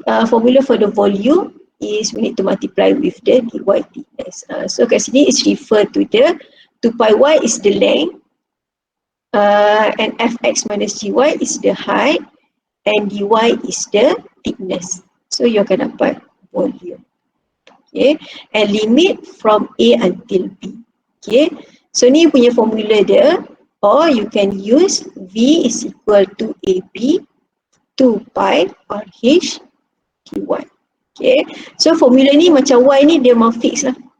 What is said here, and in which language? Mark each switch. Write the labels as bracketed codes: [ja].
[en] Formula for the volume is we need to multiply with the dy thickness. So [ms] kat sini [en] is referred to the 2 pi y is the length, and fx minus gy is the height, and dy is the thickness. So you [ms] akan dapat [en] volume. Okay, and limit from A until B. Okay, so [ms] ni punya formula dia, [en] or you can use V is equal to AB 2 pi RH Q1. [ms] Okay, so formula ni macam Y ni dia memang fix lah.